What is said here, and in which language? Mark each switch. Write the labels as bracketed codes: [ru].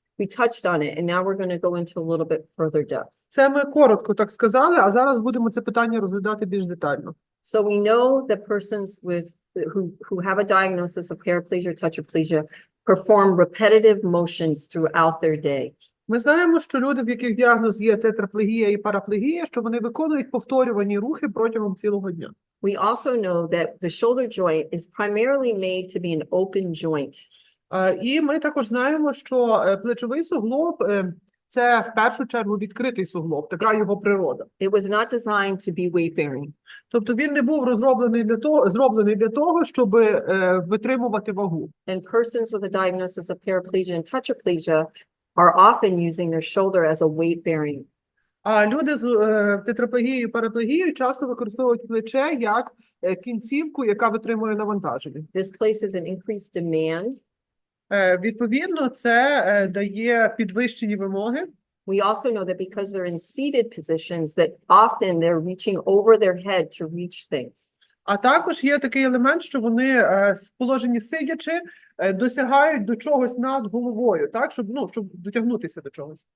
[en] We touched on it, and now we're going to go into a little bit further depth. [uk] Це ми коротко так сказали, а зараз будемо це питання розглядати більш детально. [en] So we know that persons who have a diagnosis of paraplegia or tetraplegia perform repetitive motions throughout their day. [uk] Ми знаємо, що люди, в яких діагноз є тетраплегія і параплегія, що вони виконують повторювані рухи протягом цілого дня. [en] We also know that the shoulder joint is primarily made to be an open joint. [uk] І ми також знаємо, що плечовий суглоб це в першу чергу відкритий суглоб, така його природа. [en] It was not designed to be weight-bearing. [uk] Тобто він не був зроблений для того, щоб витримувати вагу. [en] And persons with a diagnosis of paraplegia and tetraplegia are often using their shoulder as a weight-bearing. [uk] А люди з тетраплегією і параплегією часто використовують плече як кінцівку, яка витримує навантаження. [en] This places an increased demand. [uk] Відповідно, це дає підвищені вимоги. [en] We also know that because they're in seated positions, that often they're reaching over their head to reach things. [uk] А також є такий елемент, що вони з положення сидячи досягають до чогось над головою, так, щоб дотягнутися до чогось.